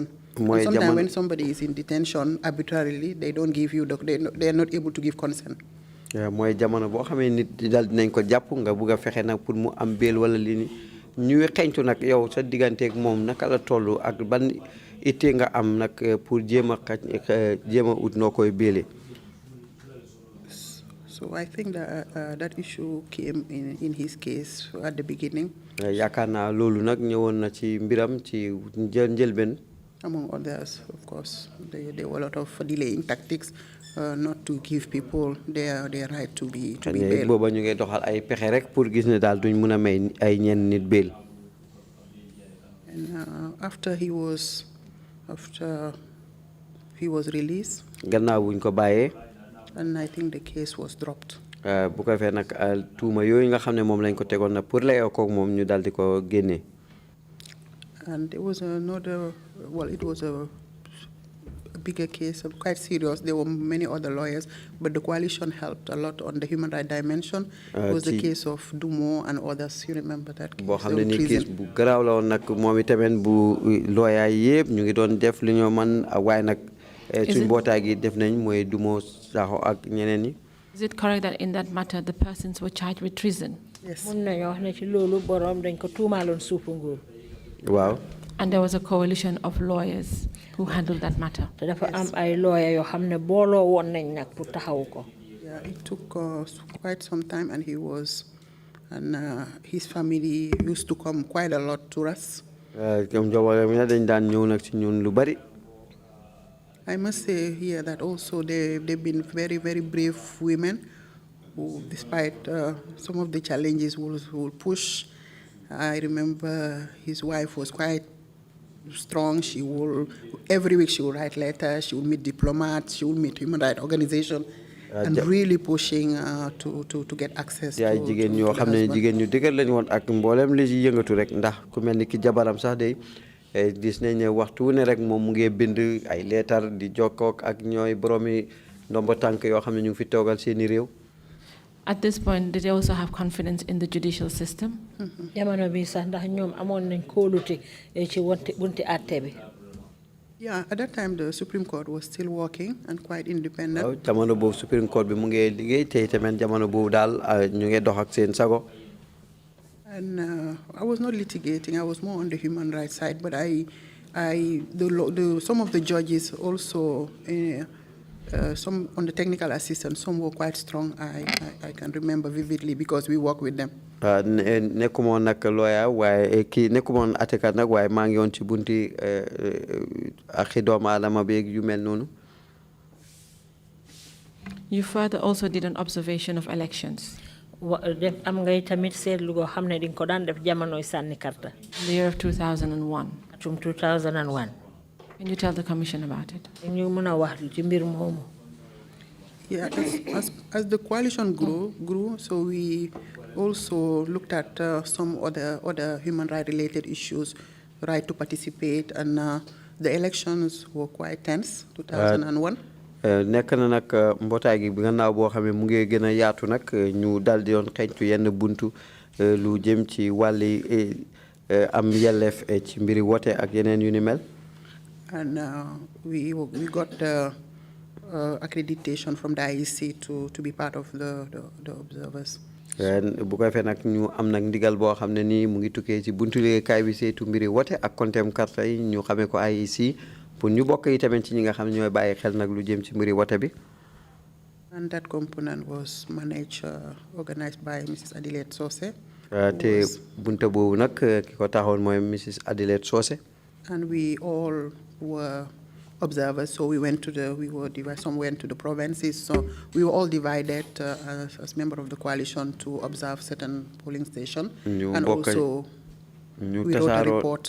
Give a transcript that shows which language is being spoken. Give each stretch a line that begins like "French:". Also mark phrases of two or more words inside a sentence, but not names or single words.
English: Sometimes when somebody is in detention arbitrarily, they don't give you, they are not able to give consent.
Wolof: mooy jamono boo xamee nit dal dinañ ko jàpp nga bugg a fexe nag pour mu am bail wala li ñuy xeñtu nag yow sa digganteeg moom naka la toll ak ban ittee nga am nag pour jéem a ut noo koy béele.
English: So I think that that issue came in his case at the beginning.
Wolof: yaakaar naa loolu nag ñëwoon na ci mbiram ci njëlbeen.
English: Among others, of course, there were a lot of delaying tactics not to give people their right to be bailed.
Wolof: booba ñu ngi doxal ay pexe rek pour gis ne daal duñ mun a may ay ñenn nit bail.
English: And after he was released.
Wolof: gannaaw buñ ko bàyyee.
English: And I think the case was dropped.
Wolof: bu ko fee nag tuuma yooyu nga xam ne moom lañ ko tegoon na pour layoo koog moom ñu daal di ko génne.
English: And there was another, well, it was a bigger case, quite serious. There were many other lawyers, but the coalition helped a lot on the human rights dimension. It was the case of Dumo and others. You remember that case?
Wolof: boo xam ne ni case bu garaaw la woon nag moom itamit bu lawyer yëpp ñu ngi doon def li ñoo man waaye nag suñ mbootaay gi def nañ mooy Dumo Sakho ak ñeneen ñi.
English: Is it correct that in that matter the persons were charged with treason? Yes.
Wolof: mun nañu wax ne ci loolu borom dañ ko tuumaaloon suufu nguur.
English: Wow. And there was a coalition of lawyers who handled that matter.
Wolof: dafa am ay lawyer yoo xam ne booloo woon nañ nag pour taxawu ko.
English: Yeah, it took quite some time, and he was and his family used to come quite a lot to us. I must say here that also they've been very, very brave women who, despite some of the challenges, will push. I remember his wife was quite strong. She will, every week she will write letters, she will meet diplomats, she will meet human rights organizations, and really pushing to get access to the husband.
Wolof: Gis nañ ne waxtu ne rek moom mu ngi bind ay leetar di jokkook ak ñooy boroomi ndombo tànk yoo xam ne ñu ngi fi toogal seeni réew.
English: At this point, did they also have confidence in the judicial system?
Wolof: Jamono bi sax ndax ñoom amoon nañ kóolute ci bunti àtte bi.
English: Yeah, at that time the Supreme Court was still working and quite independent.
Wolof: Waaw jamono boobu Supreme Court bi mu ngi liggéey tey tamit jamono boobu daal ñu ngi dox ak seen sago.
English: And I was not litigating. I was more on the human rights side. But some of the judges also, some on the technical assistance, some were quite strong. I can remember vividly because we work with them.
Wolof: Nekkumoon nag lawyer waaye kii nekkumoon atekat nag waaye maa ngi yoon ci bunti ak doomu aadama beeg yu mel noonu.
English: You further also did an observation of elections.
Wolof: Am ngay tamit seetlu goo xam ne di ko daan def jamonoy sànni karta.
English: The year of 2001.
Wolof: Atum 2001.
English: Can you tell the Commission about it?
Wolof: ñu mën a wax ci mbir moomu.
English: Yeah, as the coalition grew, so we also looked at some other human rights related issues, right to participate, and the elections were quite tense, 2001.
Wolof: Nekk na nag mbootaay gi bi gannaaw boo xam ne mu ngi gën a yaatu nag ñu dal di doon xeeñtu yenn buntu lu jëm ci wàlli am yelleef ci mbiri wote ak yeneen yu ni mel.
English: And we got accreditation from the IEC to be part of the observers.
Wolof: Bu ko defee nag ñu am nag ndigal boo xam ne nii mu ngi tukkee ci buntu liggéeykaay bi saytu mbiri wote ak kontem karta yi ñu xamee ko IEC pour ñu bokk yi tamit ci ñi nga xam ne ñooy bàyyi xel nag lu jëm ci mbiri wote bi.
English: And that component was managed, organized by Mrs. Adelaide Sose.
Wolof: Te bunta boobu nag ki ko taxoon mooy Mrs. Adelaide Sose.
English: And we all were observers, so we went to some went to the provinces, so we were all divided as members of the coalition to observe certain polling stations, and also we wrote a report.